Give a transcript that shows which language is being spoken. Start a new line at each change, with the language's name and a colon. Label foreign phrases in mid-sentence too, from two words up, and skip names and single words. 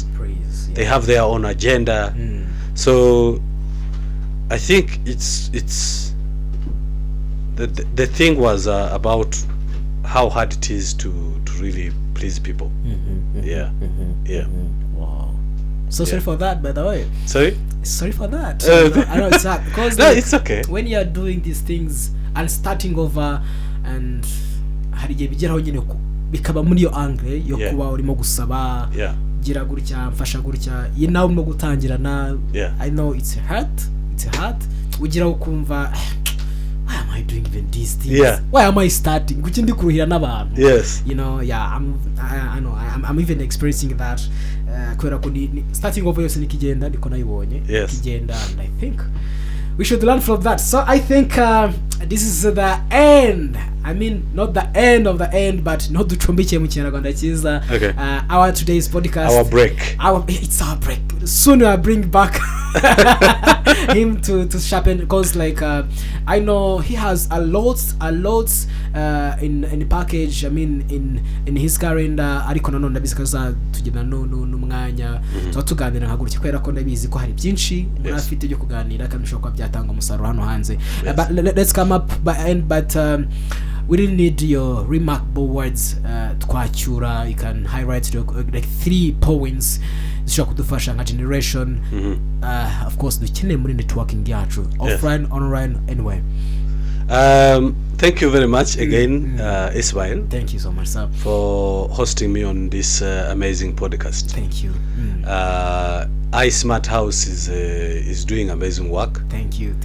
English: They have their own agenda. So I think it's the thing was about how hard it is to really please people. Wow. So sorry for that, by the way. Sorry for that. I know it's hard because no, it's okay. When you are doing these things and starting over, and
Kinyarwanda: hari igihe bigeraho nyine bikaba muri yo angle yo kuba urimo gusaba gira gutya mfasha gutya nawe urimo gutangirana.
English: I know it's hard
Kinyarwanda: ugira ukumva
English: why am I doing even these things? Why am I starting?
Kinyarwanda: Kuki ndi kuruhira n'abantu?
English: I'm even experiencing that.
Kinyarwanda: Kubera ko
English: starting over
Kinyarwanda: yose nikigenda ndiko nayibonye kigenda,
English: and I think we should learn from that. So I think this is the end. I mean, not the end of the end, but not
Kinyarwanda: ducumbike mu Kinyarwanda cyiza.
English: Our today's podcast. It's our break. Soon I bring back him to sharpen, because I know he has a lot in the package. I mean, in his calendar.
Kinyarwanda: Ariko nanone ndabizikaza tugenda n'umwanya tuganira nkagurukye kwera ko ndabizi ko hari byinshi murafite byo kuganira kandi ushobora byatanga umusaruro hano hanze.
English: But let's come up by end, but we really need your remarkable words. Twacyura, you can highlight like 3 points
Kinyarwanda: zishobora kudufasha nka
English: generation. Of course
Kinyarwanda: dukeneye muri networking yacu,
English: offline, online, anyway. Thank you very much again, Ismail. Thank you so much, sir, for hosting me on this amazing podcast. Thank you. iSmart House is doing amazing work. Thank you.